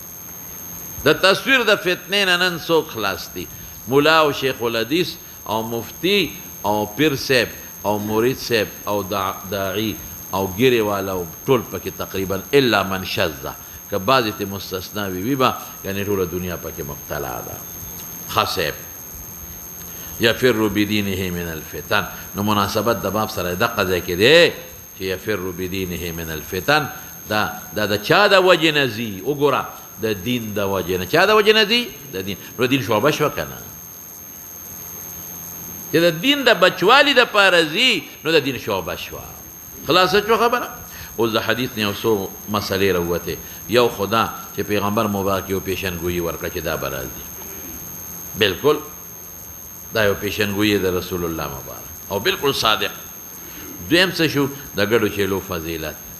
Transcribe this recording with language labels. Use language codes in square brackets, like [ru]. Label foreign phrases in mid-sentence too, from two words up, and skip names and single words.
[ps] د تصویر د فتنې نه نن څوک خلاص دي ملا او شیخ الحدیث او مفتی او پیر صاحب او مرید صاحب او داعی او ګیرې والا ټول پکې تقریبا [ar] الا من شذ [ps] که بعضې ته مستثنا وي به یعنې ټوله دنیا پکې مبتلا ده ښه صاحب [ar] یفر بدینه من الفتن [ps] نو مناسبت د باب سره دقه ځای کې دی چې [ar] یفر بدینه من الفتن [ps] دا د چا د وجې نه ځي وګوره د دین د وجې نه چا د وجې نه ځي د دین نو دین شعبه شوه که نه چې د دین د بچوالي دپاره ځي نو د دین شعبه شوه خلاصه شوه خبره اوس د حدیث نه یو څو مسلې راووتې یو خدا چې پیغمبر مبارک یو پیشنګویي ورکړه چې دا به راځي بلکل دا یو پیشنګویي د رسول الله مبارک او بلکل صادق دویم څه شو د ګډو چیلو فضیلت